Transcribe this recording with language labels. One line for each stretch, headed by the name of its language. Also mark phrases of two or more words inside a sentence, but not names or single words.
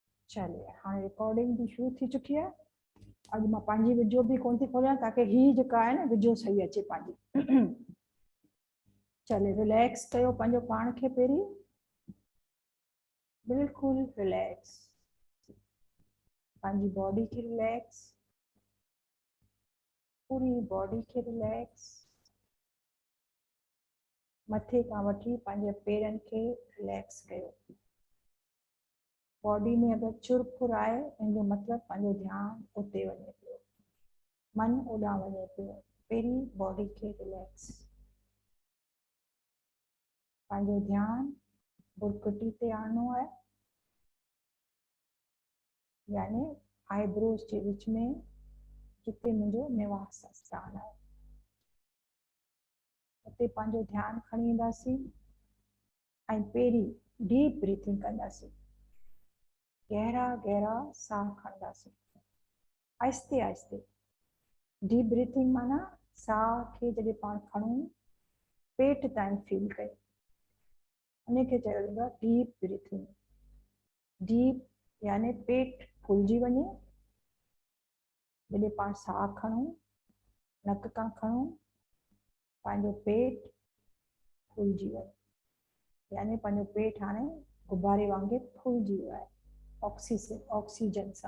Hindi: चलिए हाँ रिकॉर्डिंग भी शुरू थी चुकी है।
Sindhi: अॼु मां पंहिंजी वीडियो भी कोन थी खोलियां ताकि ही जेका आहे न वीडियो सही अचे पंहिंजी। चलिए रिलैक्स कयो पंहिंजो पाण खे पहिरीं, बिल्कुलु रिलैक्स, पंहिंजी बॉडी खे रिलैक्स, पूरी बॉडी खे रिलैक्स, मथे खां वठी पंहिंजे पेरनि खे रिलैक्स कयो। बॉडी में अगर चुरपुर आए इनजो मतलब पंहिंजो ध्यानु उते वञे पियो, मन ओॾां वञे पियो। पहिरीं बॉडी खे रिलैक्स, पंहिंजो ध्यानु बुरकुटी ते आणणो आहे, यानी आईब्रोज के विच में जिते मुंहिंजो निवास स्थान है उते पंहिंजो ध्यानु खणी ईंदासीं ऐं पहिरीं
English: deep breathing
Sindhi: कंदासीं, गहरा गहरा साह खणंदासीं आहिस्ते आहिस्ते।
English: deep breathing
Sindhi: माना साह खे जॾहिं पाण खणूं पेट ताईं फील कयूं, उनखे चयो वेंदो आहे
English: deep breathing.
Sindhi: डीप यानी पेट फुलजी वञे, जॾहिं पाण साह खणूं नक खां खणूं पंहिंजो पेट फुलजी वञे, यानी पंहिंजो पेट हाणे गुब्बारे वांगुरु फुलजी वियो आहे ऑक्सीजन सां।